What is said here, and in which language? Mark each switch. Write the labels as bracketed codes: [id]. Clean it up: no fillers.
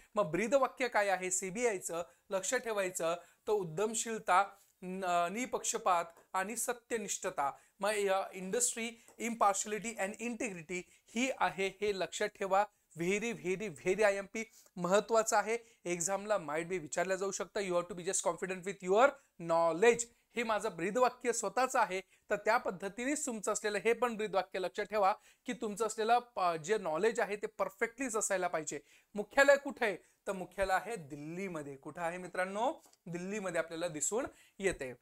[mr] मग ब्रीद वाक्य काय आहे सीबीआयचं? लक्ष ठेवायचं, तर उद्यमशीलता, निपक्षपात आणि सत्यनिष्ठता। मग इंडस्ट्री, इम्पार्शियलिटी अँड इंटिग्रिटी ही आहे, हे लक्षात ठेवा। व्हेरी आय एम पी महत्वाचं आहे, एक्झामला माइट बी विचारलं जाऊ शकतं। [en] You have to be just confident with your knowledge. [mr] हे माझं ब्रीदवाक्य स्वतःच आहे, तर त्या पद्धतीनेच तुमचं असलेलं हे पण ब्रीदवाक्य लक्षात ठेवा की तुमचं असलेलं जे नॉलेज आहे ते परफेक्टलीच असायला पाहिजे। मुख्यालय कुठे आहे? तर मुख्यालय आहे दिल्लीमध्ये। कुठं आहे मित्रांनो? दिल्लीमध्ये आपल्याला दिसून येते।